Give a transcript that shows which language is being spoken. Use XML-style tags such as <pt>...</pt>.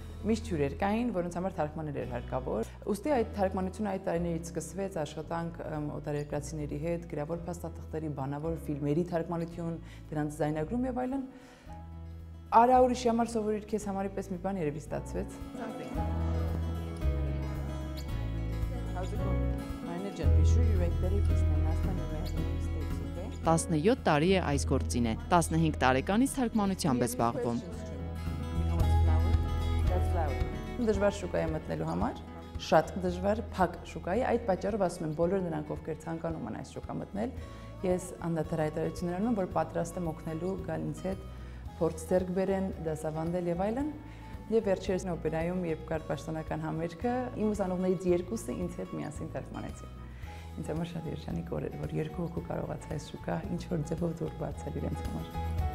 <hy>միշտ հյուրեր կային, որոնց համար թարգմանել էր հարկավոր։ Ուստի այդ թարգմանությունը այդ տարիներից սկսվեց աշխատանք օտարերկրացիների հետ, գրավոր փաստաթղթերի, բանավոր ֆիլմերի թարգմանություն, դրանց ձայնագրում եւ այլն։ Արա ուրիշի համար սովորիր քեզ համարի պես մի բան երևի ստացվեց։</hy> <en>How's it going? Manager, be sure you write very please. Last time you made mistakes, okay?</en> <hy>17 տարի է այս գործին է, 15 տարեկանից թարգմանությամբ է զբաղվում։ Դժվար շուկայի մտնելու համար, շատ դժվար փակ շուկայի, այդ պատճառով ասում եմ բոլոր նրանք, ովքեր ցանկանում են այս շուկա մտնել, ես անդադար հայտարարություններ անում, որ պատրաստ եմ օգնելու գալ ինձ հետ, փորձ ձեռք բերեն, դասավանդել եւ այլն։ Եվ վերջերս օպերայում, երբ կար պաշտոնական համերգը, իմ ուսանողներից 2-ը ինձ հետ միասին թարգմանեցին։ Ինձ համար շատ երջանիկ օր էր, որ 2 հոգու կարողացա այս շուկա ինչ որ ձևով դուր բացել իրենց համար։</hy>